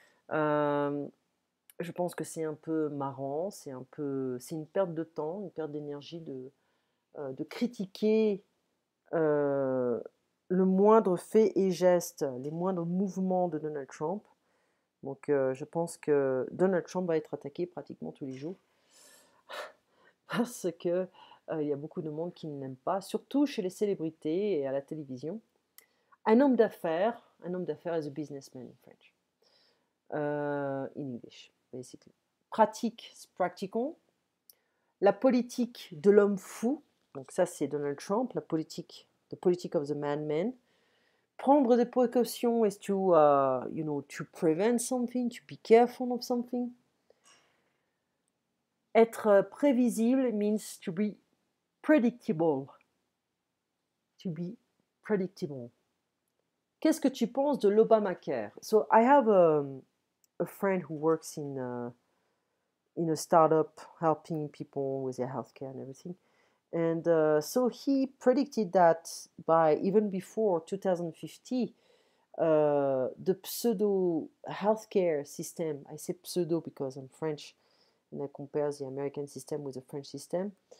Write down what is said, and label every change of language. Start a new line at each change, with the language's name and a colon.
French: Je pense que c'est un peu marrant, c'est une perte de temps, une perte d'énergie de critiquer le moindre fait et geste, les moindres mouvements de Donald Trump. Donc je pense que Donald Trump va être attaqué pratiquement tous les jours parce que il y a beaucoup de monde qui ne l'aime pas, surtout chez les célébrités et à la télévision. Un homme d'affaires
English: is a businessman in French, in English, basically.
French: Pratique, practicons. La politique de l'homme fou, donc ça c'est Donald Trump,
English: the politic of the madman.
French: Prendre des précautions
English: is to prevent something, to be careful of something.
French: Être prévisible
English: means to be predictable. To be predictable.
French: Qu'est-ce que tu penses de l'Obamacare?
English: So I have a friend who works in a startup helping people with their healthcare and everything. And so he predicted that even before 2050, the pseudo healthcare system, I say pseudo because I'm French and I compare the American system with the French system.